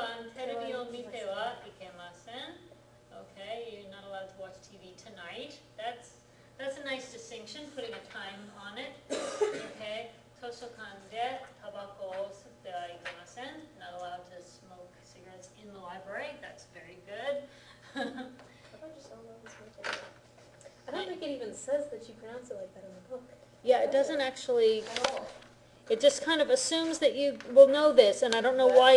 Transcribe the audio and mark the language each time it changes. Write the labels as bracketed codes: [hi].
[ja] 本番テレビを見てはいけません. [en] Okay, you're not allowed to watch TV tonight. That's a nice distinction, putting a time on it. Okay. [ja] 図書館でタバコを吸ってはいけません. [en] Not allowed to smoke cigarettes in the library. That's very good. How about just all those words? I don't think it even says that you pronounce it like that in the book. Yeah, it doesn't actually, At all. it just kind of assumes that you will know this, and I don't know why